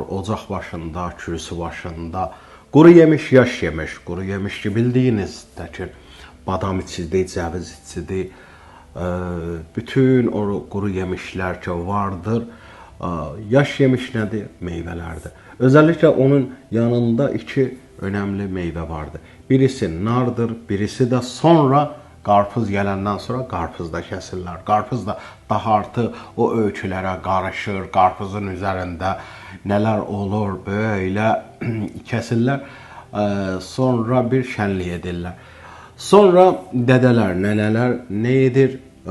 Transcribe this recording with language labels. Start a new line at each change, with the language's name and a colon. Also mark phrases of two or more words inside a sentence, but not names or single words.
Azerbaijani: Ocaq başında, kürsü başında quru yemiş, yaş yemiş. Quru yemiş ki, bildiyiniz ki, badam içidir, cəviz içidir. Bütün o quru yemişlər ki vardır. Yaş yemiş nədir? Meyvələrdir.
Turkish: Özellikle onun yanında iki önemli meyve vardı.
Azerbaijani: Birisi nardır, birisi de sonra qarpız gələndən sonra qarpız da kəsirlər. Qarpız da daha artıq o öykülərə qarışır. Qarpızın üzərində nələr olur böyle kəsirlər. Sonra bir şənlik edirlər. Sonra dədələr, nənələr nə edir?